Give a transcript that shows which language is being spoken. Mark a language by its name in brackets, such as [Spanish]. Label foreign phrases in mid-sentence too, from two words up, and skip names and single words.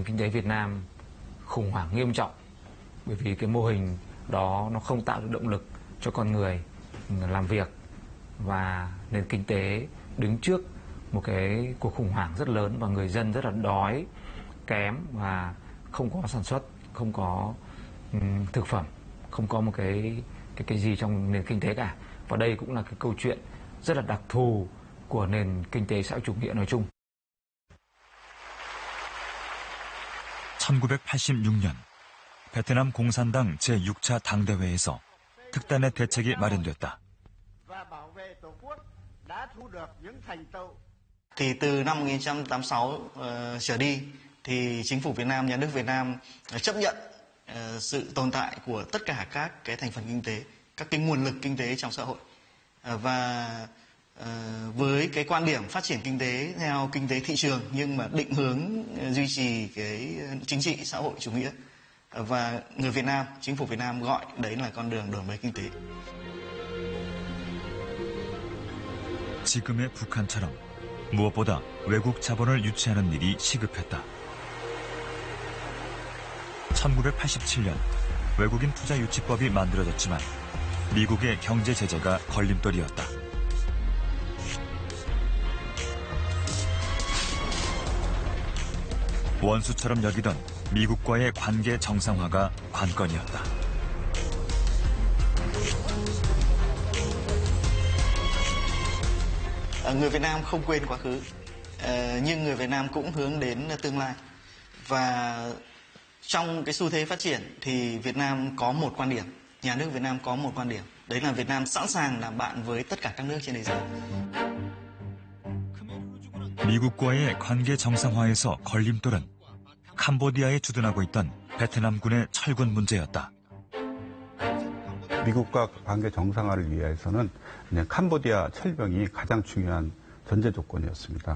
[Vietnamese] kinh tế Việt Nam khủng hoảng nghiêm trọng, bởi vì cái mô hình đó nó không tạo được động lực cho con người làm việc, và nền kinh tế đứng trước một cái cuộc khủng hoảng rất lớn và người dân rất là đói kém và không có sản xuất, không có thực phẩm, không có một cái gì trong nền kinh tế cả. Và đây cũng là cái câu chuyện rất là đặc thù của nền kinh tế xã hội chủ nghĩa nói chung. [Korean] 1986년 베트남 공산당 제6차 당대회에서 특단의 대책이 마련됐다. [Vietnamese] Thì từ năm 1986 trở đi thì chính phủ Việt Nam, nhà nước Việt Nam chấp nhận sự tồn tại của tất cả các cái thành phần kinh tế, các cái nguồn lực kinh tế trong xã hội, và với cái quan điểm phát triển kinh tế theo kinh tế thị trường nhưng mà định hướng duy trì cái chính trị xã hội chủ nghĩa, và người Việt Nam, chính phủ Việt Nam gọi đấy là con đường đổi mới kinh tế. [Korean] 지금의 북한처럼 무엇보다 외국 자본을 유치하는 일이 시급했다. 1987년 외국인 투자 유치법이 만들어졌지만 미국의 경제 제재가 걸림돌이었다. 원수처럼 여기던 미국과의 관계 정상화가 관건이었다. [Vietnamese] Người Việt Nam không quên quá khứ, nhưng người Việt Nam cũng hướng đến tương lai. Và trong cái xu thế phát triển thì Việt Nam có một quan điểm, nhà nước Việt Nam có một quan điểm, đấy là Việt Nam sẵn sàng làm bạn với tất cả các nước trên thế giới. [Korean] 미국과의 관계 정상화에서 걸림돌은 캄보디아에 주둔하고 있던 베트남군의 철군 문제였다. 미국과 관계 정상화를 위해서는 캄보디아 철병이 가장 중요한 전제 조건이었습니다.